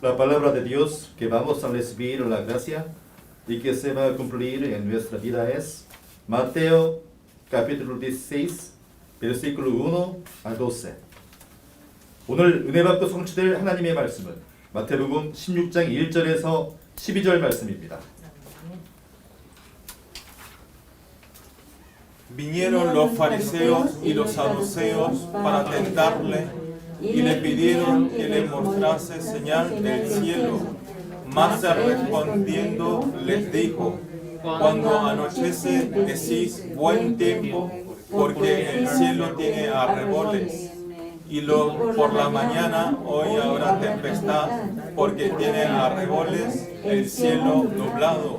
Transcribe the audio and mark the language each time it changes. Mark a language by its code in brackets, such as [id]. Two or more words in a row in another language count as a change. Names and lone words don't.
[es] La palabra de Dios que vamos a recibir la gracia y que se va a cumplir en nuestra vida es Mateo capítulo 16 versículo 1 a 12. [ko] 오늘 은혜 받고 성취될 하나님의 말씀은 마태복음 16장 1절에서 12절 말씀입니다. [es] Vinieron los fariseos y los saduceos para tentarle y le pidieron que le mostrase señal del cielo. Mas él respondiendo les dijo: cuando anochece decís buen tiempo, porque el cielo tiene arreboles, y por la mañana hoy habrá tempestad, porque tiene arreboles el cielo nublado.